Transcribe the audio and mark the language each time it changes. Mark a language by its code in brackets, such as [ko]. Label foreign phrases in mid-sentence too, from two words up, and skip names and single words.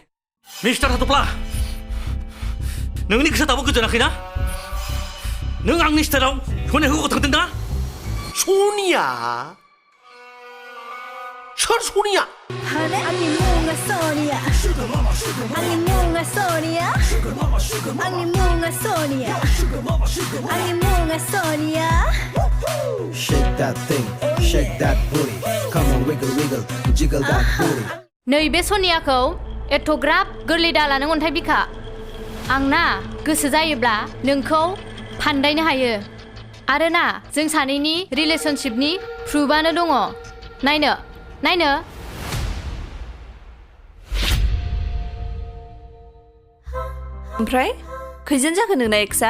[brx] मिस्टार हाथफ्ला नोंनि गोसोआ दाबो गोजोनाखैना नों आंनि स्टाइलाव सनियाखौ होगो थांदों ना सनिया सोर सनिया आंनि मुङा सनिया आंनि मुङा सनिया आंनि मुङा सनिया आंनि मुङा सनिया [en] Shake that thing, shake that booty. Come on, wiggle, wiggle, jiggle that booty. [brx] नैबे सनियाखौ एथ'ग्राब गोरलै दाला नों अन्थाइ बिखा आंना गोसो जायोब्ला नोंखौ फान्दायनो हायो आरो ना जों सानैनि रिलेशनशिपनि प्रुफआनो दङ नायनो ओमफ्राय खैजोन जाखो नोंना एक्सआ